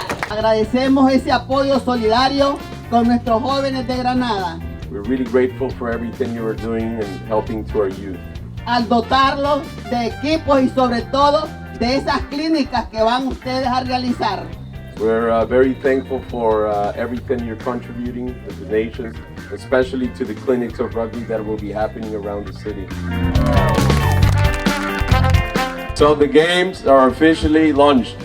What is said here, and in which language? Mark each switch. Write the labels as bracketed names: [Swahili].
[Spanish] agradecemos ese apoyo solidario con nuestros jóvenes de Granada. [English] We're really grateful for everything you are doing and helping to our youth. [Spanish] Al dotarlos de equipos y sobre todo de esas clínicas que van ustedes a realizar. [English] We're very thankful for everything you're contributing, the donations, especially to the clinics of rugby that will be happening around the city. So the games are officially launched.